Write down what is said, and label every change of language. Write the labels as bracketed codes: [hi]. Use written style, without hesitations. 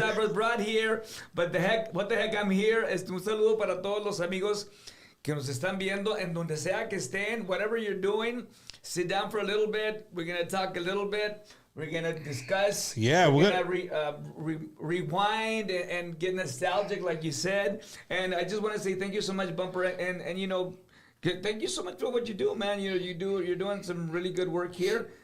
[en] I was brought here, but what the heck, I'm here. [es] Un saludo para todos los amigos que nos están viendo en donde sea que estén, [en] whatever you're doing. Sit down for a little bit. We're gonna talk a little bit. We're gonna discuss. Yeah, we're gonna rewind and get nostalgic, like you said. And I just want to say thank you so much, Bumper, and thank you so much for what you do, man. You're doing some really good work here.